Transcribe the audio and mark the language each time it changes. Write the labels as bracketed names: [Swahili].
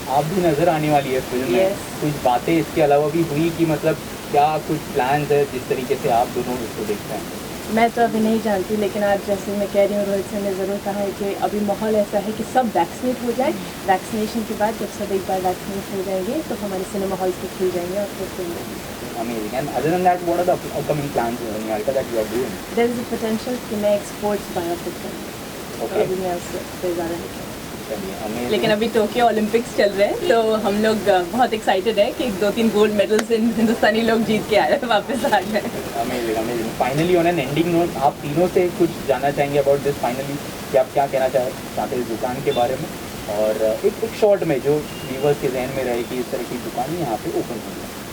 [Hindi] आप भी नज़र आने वाली है फिल्म में। कुछ बातें इसके अलावा भी हुई कि मतलब क्या कुछ प्लान्स है जिस तरीके से आप दोनों इसको देखते हैं? मैं तो अभी नहीं जानती, लेकिन आज जैसे मैं कह रही हूँ, रोहित सर ने ज़रूर कहा है कि अभी माहौल ऐसा है कि सब वैक्सीनेट हो जाए। वैक्सीनेशन के बाद जब सब एक बार वैक्सीनेट हो जाएंगे तो हमारे सिनेमा हॉल्स भी खुल जाएंगे और फिर film. [English] Amazing. And other than that, what are the upcoming plans in Niharika that you are doing? There is a potential [Hindi] कि मैं एक स्पोर्ट्स बायोपिक करूँ, तो [English] Okay. [Hindi] अभी मैं उससे ज़्यादा नहीं कहूँ। चलिए हमें लेकिन अभी टोक्यो ओलंपिक्स चल रहे हैं, तो हम लोग बहुत एक्साइटेड है कि 2-3 गोल्ड मेडल्स हिंदुस्तानी लोग जीत के आए हैं, वापस आ गए। [English] Amazing amazing. Finally on an ending note, [Hindi] आप तीनों से कुछ जानना चाहेंगे [English] about this finally, [Hindi] कि आप क्या कहना चाहते हैं इस दुकान के बारे में, और एक शॉर्ट में जो व्यूअर्स के जहन में रहे कि इस तरह की दुकान यहाँ पे ओपन हुई है।